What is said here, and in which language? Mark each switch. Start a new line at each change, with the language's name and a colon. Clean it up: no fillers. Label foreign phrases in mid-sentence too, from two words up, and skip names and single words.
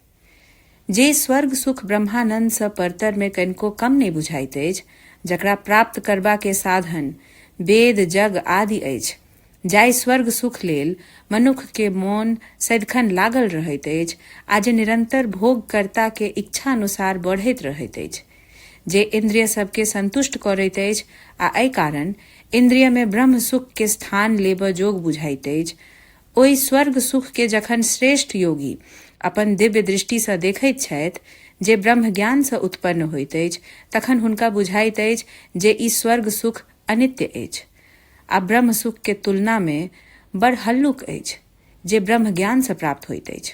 Maithili: जे स्वर्ग सुख ब्रह्मानंद सँ परतर में कनिको कम नहि बुझाइत अछि, जकरा प्राप्त करबा के साधन वेद, जग आदि अछि जाय स्वर्ग सुख लेल मनुख के मोन सदिखन लागल रहैत अछि, आ जे निरंतर भोगकर्ता के इच्छा अनुसार बढ़ैत रहैत अछि, जे इंद्रिय सबके संतुष्ट करैत अछि आ एहि कारण इंद्रिय में ब्रह्म सुख के स्थान लेबऽ जोग बुझाइत अछि, ओहि स्वर्ग सुख के जखन श्रेष्ठ योगी अपन दिव्य दृष्टि सँ देखैत छथि, जे ब्रह्म ज्ञान सँ उत्पन्न होइत अछि, तखन हुनका बुझाइत अछि जे ई स्वर्ग सुख अनित्य अछि आ ब्रह्म सुख के तुलना में बड़ हल्लुक अछि, जे ब्रह्म ज्ञान सँ प्राप्त होइत अछि।